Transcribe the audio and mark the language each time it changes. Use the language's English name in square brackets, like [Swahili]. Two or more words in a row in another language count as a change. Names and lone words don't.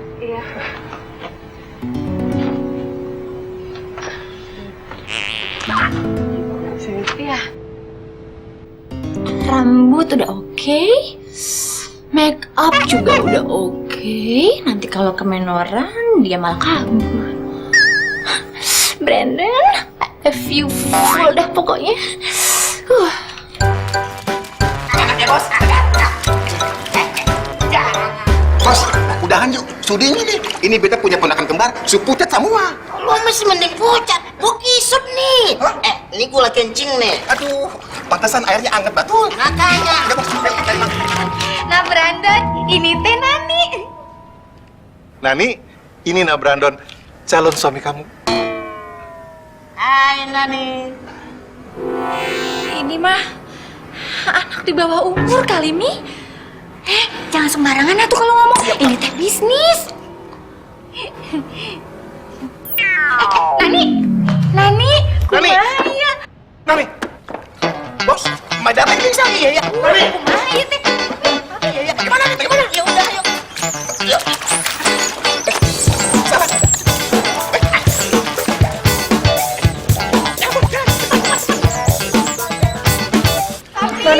[Indonesian] Iya. Iya. Rambut udah oke, make up juga udah oke. Nanti kalau kemenoran dia malah kabur. Brandon, [English] I love you [Indonesian] full dah pokoknya. Bos, udahan yuk. Suding ini. Ini beta punya ponakan kembar, supucat semua. Lo masih mending pucat, gua kisut nih. Ini gula kencing nih. Aduh, pantesan airnya anget betul. Makanya. Nah Brandon, ini teh Nani. Nani, ini Nah Brandon, calon suami kamu. Hai Nani. Ini mah anak di bawah umur kali Mi. Jangan sembarangan tuh kalau ngomong. Ini teh bisnis. Nani, Nani. kumaya. Nani. Bos, madam ini bisa ya. Nani. Kumaya teh. Gimana? Ya udah, yuk. Yuk. Nani.